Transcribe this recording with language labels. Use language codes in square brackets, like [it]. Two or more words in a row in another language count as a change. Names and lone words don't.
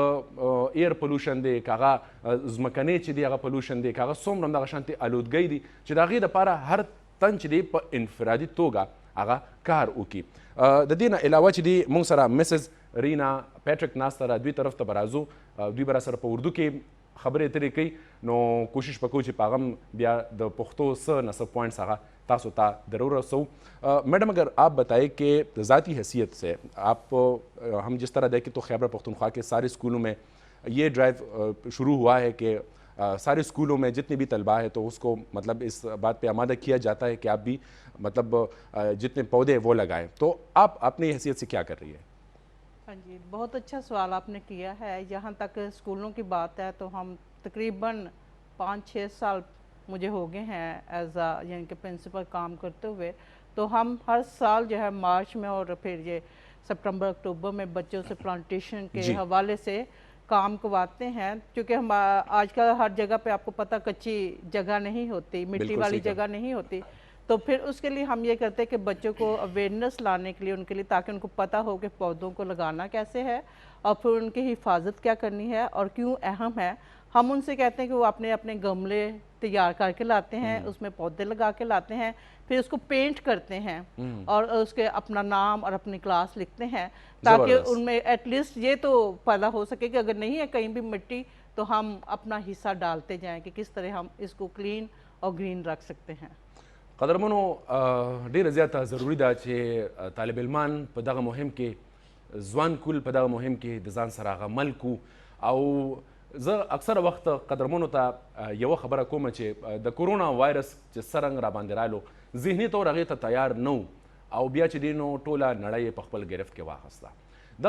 [ps] د [en] air pollution [ps] دی، که هغه ځمکنی چې دی هغه پلوشن دی، که هغه څومره هم دغه شانتې الودګۍ دي چې د هغې دپاره هر تن چې دی په انفرادي توګه هغه کار وکړي. د دې نه علاوه چې دی موږ سره مسز رینا پیټریک ناسته را دوی طرف ته به راځو، دوی به راسره په اردو کې خبرې اترې کوي، نو کوشش به کوو چې په هغه هم بیا د پښتو څه نه څه پوائنٹس هغه تاسو ته ضرور رسو. [ur] میڈم اگر آپ بتائیں کہ ذاتی حیثیت سے آپ ہم جس طرح دیکھیں تو خیبر پختونخوا کے سارے اسکولوں میں یہ ڈرائیو شروع ہوا ہے کہ سارے اسکولوں میں جتنے بھی طلباء ہیں تو اس کو مطلب اس بات پہ آمادہ کیا جاتا ہے کہ آپ بھی مطلب جتنے پودے وہ لگائیں، تو آپ اپنی حیثیت سے کیا کر رہی ہے؟ ہاں جی، بہت اچھا سوال آپ نے کیا ہے. یہاں تک اسکولوں کی بات ہے تو ہم تقریباً 5-6 سال مجھے ہو گئے ہیں ایز یعنی کہ پرنسپل کام کرتے ہوئے. تو ہم ہر سال جو ہے مارچ میں اور پھر یہ ستمبر اکتوبر میں بچوں سے پلانٹیشن کے जी। حوالے سے کام کرواتے ہیں، کیونکہ ہم آجکل ہر جگہ پہ آپکو پتا کچی جگہ نہیں ہوتی، مٹی बिल्कुल वाली صحیح کہا. جگہ نہیں ہوتی. تو پھر اس کے لیے ہم یہ کرتے ہیں کہ بچوں کو اویئرنیس لانے کے لیے، ان کے لیے، تاکہ ان کو پتا ہو کہ پودوں کو لگانا کیسے ہے اور پھر ان کی حفاظت کیا کرنی ہے اور کیوں اہم ہے. ہم ان سے کہتے ہیں کہ وہ اپنے اپنے گملے تیار کرکے لاتے ہیں، اس میں پودے لگا کے لاتے ہیں، پھر اس کو پینٹ کرتے ہیں اور اس کے اپنا نام اور اپنی کلاس لکھتے ہیں، تاکہ जबरदस्त। ان میں ایٹلیسٹ یہ تو پیدا ہو سکے کہ اگر نہیں ہے کہیں بھی مٹی تو ہم اپنا حصہ ڈالتے جائیں کہ کس طرح ہم اس کو کلین اور گرین رکھ سکتے ہیں. [ps] قدرمنو ډیره زیاته ضروری ده چې طالب علمان په دغه مهم کې ځوان کول په دغه مهم کې د ځان سره هغه عمل کو. او زه اکثره وخت قدرمنو ته یوه خبره کوم چې د کورونا وایرس چې څرنګه را باندې رالو ذهني طور هغې ته تیار نه و او بیا چې دی نو ټوله نړۍ یې په خپل گرفت کې واخیسته.